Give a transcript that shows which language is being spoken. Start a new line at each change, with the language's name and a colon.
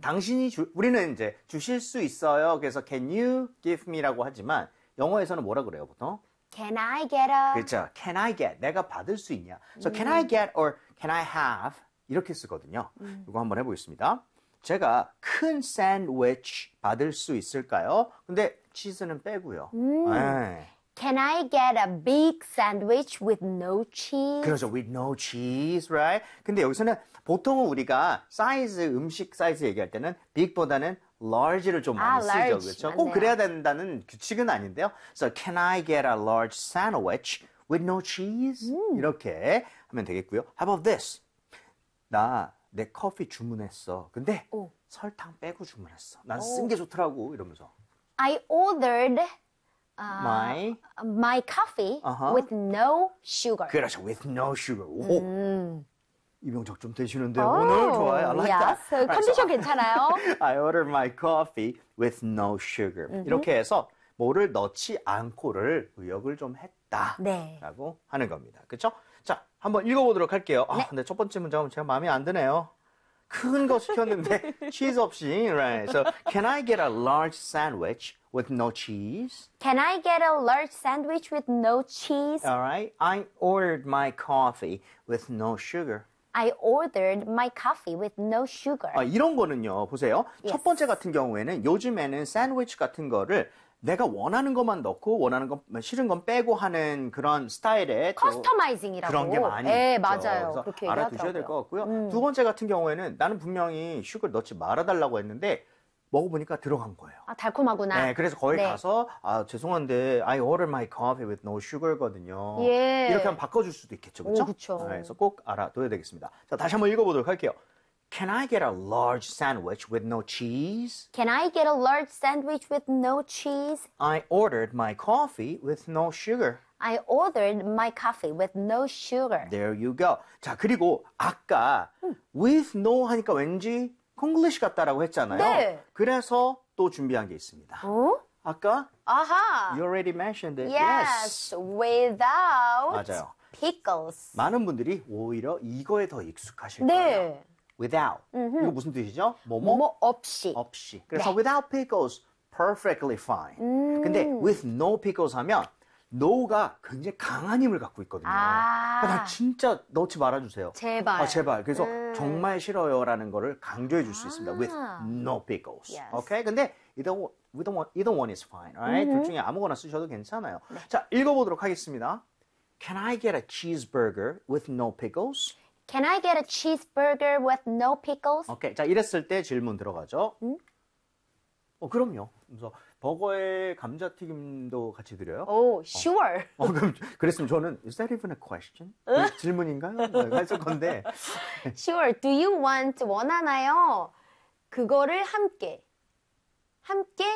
Korean: 당신이 우리는 이제 주실 수 있어요. 그래서
English: Can you give me?
Korean: 라고 하지만 영어에서는 뭐라 그래요, 보통?
English: Can I get a?
Korean: 그렇죠.
English: Can I get?
Korean: 내가 받을 수 있냐?
English: So can I get or can I have?
Korean: 이렇게 쓰거든요. 이거 한번 해보겠습니다. 제가 큰 샌드위치 받을 수 있을까요? 근데 치즈는 빼고요.
English: Can I get a big sandwich with no cheese?
Korean: 그렇죠.
English: With no cheese, right?
Korean: 근데 여기서는 보통은 우리가 사이즈, 음식 사이즈 얘기할 때는 big보다는 large를 좀 많이 쓰죠.
English: large.
Korean: 그렇죠? 꼭 그래야 된다는 규칙은 아닌데요.
English: So, can I get a large sandwich with no cheese?
Korean: 이렇게 하면 되겠고요.
English: How about this?
Korean: 나 내 커피 주문했어. 근데 설탕 빼고 주문했어. 난 쓴 게 좋더라고 이러면서.
English: I ordered my coffee with no sugar.
Korean: 그렇죠.
English: With no sugar.
Korean: 오. 이병적 좀 되시는데요. 오늘 좋아요.
English: I like that. Yes. Right,
Korean: 컨디션 괜찮아요.
English: I ordered my coffee with no sugar.
Korean: 이렇게 해서 뭐를 넣지 않고를 의역을 좀 했다. 네. 라고 하는 겁니다. 그렇죠? 자, 한번 읽어보도록 할게요. 네. 근데 첫 번째 문장은 제가 마음에 안 드네요. 큰 거 시켰는데 치즈 없이.
English: Right. So, can I get a large sandwich with no cheese? Can I get a large sandwich with no cheese? All right. I ordered my coffee with no sugar. I ordered my coffee with no sugar.
Korean: 아, 이런 거는요. 보세요. Yes. 첫 번째 같은 경우에는 요즘에는 샌드위치 같은 거를 내가 원하는 것만 넣고 원하는 건 싫은 건 빼고 하는 그런 스타일의 커스터마이징이라고 그런 게 많이 있죠. 맞아요. 그래서 그렇게 알아두셔야 될 것 같고요. 두 번째 같은 경우에는 나는 분명히 슈거 넣지 말아달라고 했는데 먹어보니까 들어간 거예요. 아, 달콤하구나. 네, 그래서 거기 가서 아, 죄송한데
English: I ordered my coffee with no sugar거든요.
Korean: 예. 이렇게 하면 바꿔줄 수도 있겠죠. 그렇죠? 네, 그래서 꼭 알아둬야 되겠습니다. 자, 다시 한번 읽어보도록 할게요.
English: Can I get a large sandwich with no cheese? Can I get a large sandwich with no cheese? I ordered my coffee with no sugar. I ordered my coffee with no sugar. There you go.
Korean: 자, 그리고 아까 with no 하니까 왠지 콩글리시 같다라고 했잖아요. 네. 그래서 또 준비한 게 있습니다. 어? 아까? 아하.
English: You already mentioned it. Yes. Without
Korean: 맞아요.
English: pickles.
Korean: 많은 분들이 오히려 이거에 더 익숙하실 거예요.
English: Without. Mm-hmm.
Korean: 이거 무슨 뜻이죠? 뭐뭐? 뭐 없이. 없이. 그래서 네.
English: without pickles, perfectly fine.
Korean: 근데 with no pickles 하면 no가 굉장히 강한 힘을 갖고 있거든요. 아~ 나 진짜 넣지 말아주세요. 제발. 아, 제발. 그래서 정말 싫어요라는 거를 강조해 줄 수 있습니다. 아~
English: with no pickles. Yes. Okay? 근데 either one is fine. Right? Mm-hmm.
Korean: 둘 중에 아무거나 쓰셔도 괜찮아요. 네. 자, 읽어보도록 하겠습니다.
English: Can I get a cheeseburger with no pickles? Can I get a cheeseburger with no pickles?
Korean: 오케이. 자, 이랬을 때 질문 들어가죠. 응? 어, 그럼요. 그래서 버거에 감자튀김도 같이 드려요?
English: 오, sure.
Korean: 어, 그럼 그랬으면 저는
English: is that even a question?
Korean: 질문인가요? 했을 건데.
English: Sure. Do you want
Korean: 원하나요? 그거를 함께. 함께?